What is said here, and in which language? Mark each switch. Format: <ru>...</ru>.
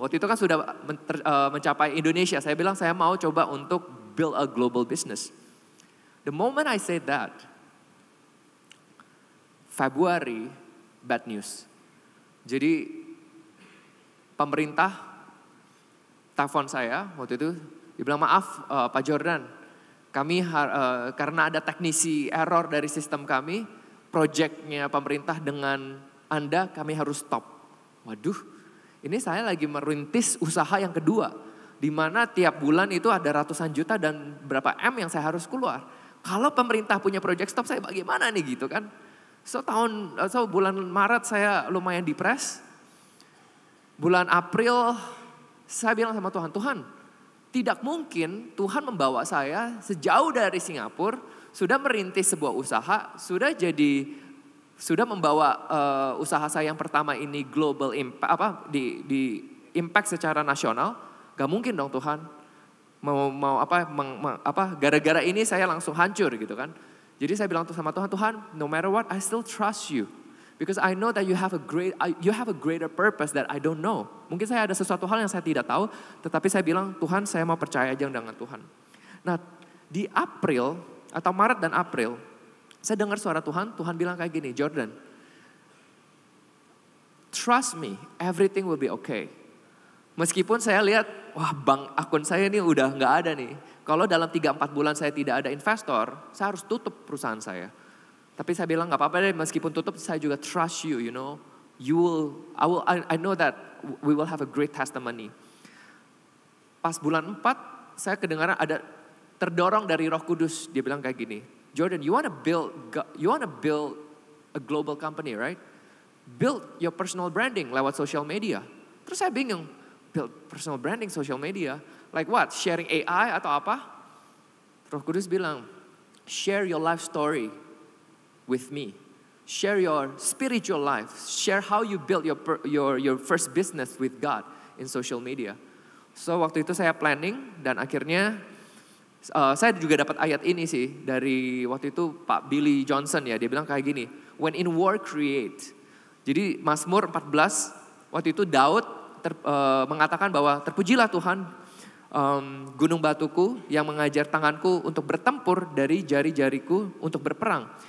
<id>Waktu itu kan sudah mencapai Indonesia. Saya bilang saya mau coba untuk</id> <en>build a global business. The moment I said that, February, bad news.</en> <id>Jadi pemerintah telepon saya waktu itu, dia bilang maaf Pak Jordan, kami karena ada teknisi error dari sistem kami, projectnya pemerintah dengan Anda kami harus stop. Waduh. Ini saya lagi merintis usaha yang kedua. Di mana tiap bulan itu ada ratusan juta dan berapa M yang saya harus keluar. Kalau pemerintah punya project stop saya bagaimana nih gitu kan. So bulan Maret saya lumayan depres. Bulan April saya bilang sama Tuhan, Tuhan tidak mungkin Tuhan membawa saya sejauh dari Singapura. Sudah merintis sebuah usaha, sudah membawa usaha saya yang pertama ini global impact di impact secara nasional. Gak mungkin dong Tuhan mau gara-gara ini saya langsung hancur gitu kan. Jadi saya bilang sama Tuhan, Tuhan,</id> <en>no matter what, I still trust you. Because I know that you have a greater purpose that I don't know.</en> <id>Mungkin saya ada sesuatu hal yang saya tidak tahu, tetapi saya bilang, Tuhan saya mau percaya aja dengan Tuhan. Nah di April atau Maret dan April, saya dengar suara Tuhan, Tuhan bilang kayak gini,</id> <en>Jordan, trust me, everything will be okay.</en> <id>Meskipun saya lihat, wah bank akun saya ini udah gak ada nih. Kalau dalam 3-4 bulan saya tidak ada investor, saya harus tutup perusahaan saya. Tapi saya bilang gak apa-apa deh, meskipun tutup saya juga</id> <en>trust you, you know. I know that we will have a great testimony.</en> <id>Pas bulan 4, saya kedengaran ada terdorong dari Roh Kudus. Dia bilang kayak gini,</id> <en>Jordan, you wanna build a global company, right? Build your personal branding lewat social media.</en> <id>Terus saya bingung,</id> <en>build personal branding social media. Like what?</en> <id>Sharing AI atau apa? Roh Kudus bilang,</id> <en>share your life story with me. Share your spiritual life. Share how you build your first business with God in social media.</en> <id>So waktu itu saya planning dan akhirnya saya juga dapat ayat ini sih dari waktu itu Pak Billy Johnson ya. Dia bilang kayak gini,</id> <en>when in war create.</en> <id>Jadi Mazmur 14 waktu itu Daud mengatakan bahwa terpujilah Tuhan, gunung batuku yang mengajar tanganku untuk bertempur dari jari-jariku untuk berperang.</id>